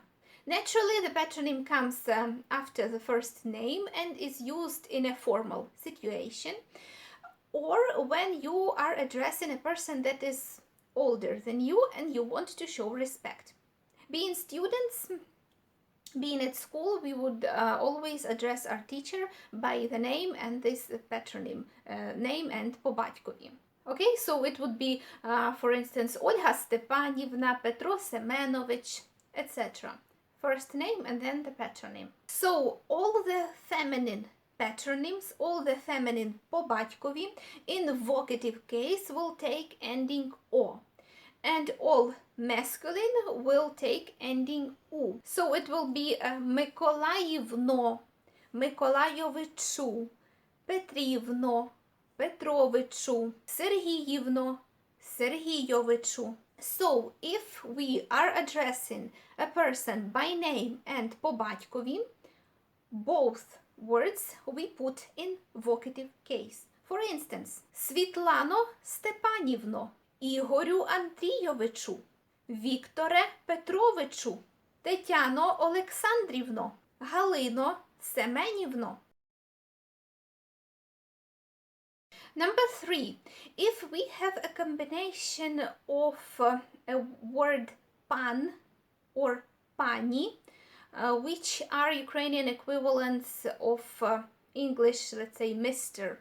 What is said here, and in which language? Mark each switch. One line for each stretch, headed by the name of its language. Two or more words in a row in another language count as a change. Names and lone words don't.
English: Naturally, the patronym comes after the first name and is used in a formal situation, or when you are addressing a person that is older than you and you want to show respect. Being students, being at school, we would always address our teacher by the name and this patronym, name and по-батькові. Okay, so it would be, for instance, Ольга Степанівна, Петро Семенович, etc. First name and then the patronym. So all the feminine patronyms, all the feminine по-батькові in vocative case will take ending o. And all masculine will take ending u. So it will be Миколаївно, Миколайовичу, Петрівно, Петровичу, Сергіївно, Сергійовичу. So if we are addressing a person by name and по-батькові, both words we put in vocative case. For instance, Світлано Степанівно, Ігорю Андрійовичу, Вікторе Петровичу, Тетяно Олександрівно, Галино Семенівно. Number 3, if we have a combination of a word pan or pani, which are Ukrainian equivalents of English, let's say Mr.